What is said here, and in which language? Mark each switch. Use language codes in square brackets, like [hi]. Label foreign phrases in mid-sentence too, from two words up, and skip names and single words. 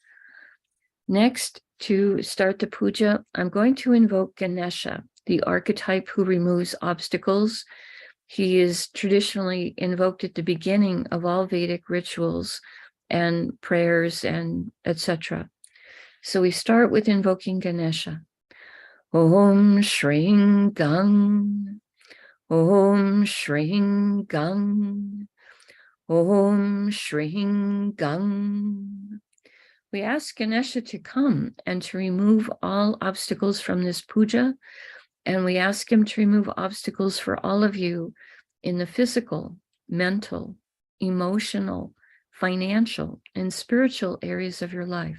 [en] Next, to start the puja, I'm going to invoke Ganesha, the archetype who removes obstacles. He is traditionally invoked at the beginning of all Vedic rituals and prayers and etc. So we start with invoking Ganesha. [sa] Om Shring Gang, Om Shring Gang, Om Shring Gang. [en] We ask Ganesha to come and to remove all obstacles from this puja, and we ask him to remove obstacles for all of you in the physical, mental, emotional, financial, and spiritual areas of your life.